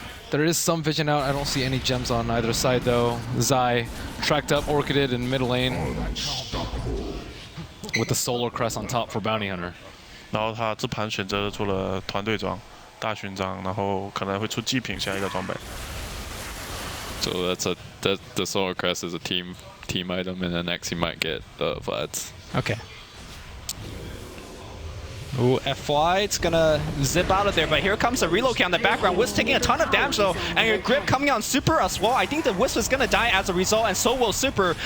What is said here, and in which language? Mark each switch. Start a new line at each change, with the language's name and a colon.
English: There is some vision out. I don't see any gems on either side, though. Zai tracked up Orchided in mid lane with the Solar Crest on top for Bounty Hunter.
Chinese: 然后他这盘选择出了团队装、大勋章，然后可能会出祭品下一个装备。
English: So that the Solar Crest is a team item, and then next he might get the Vlads. Okay. Ooh, FY, it's gonna zip out of there, but here comes the reload count in the background. Wisp taking a ton of damage though, and your grip coming on Super as well. I think the Wisp is gonna die as a result, and so will Super.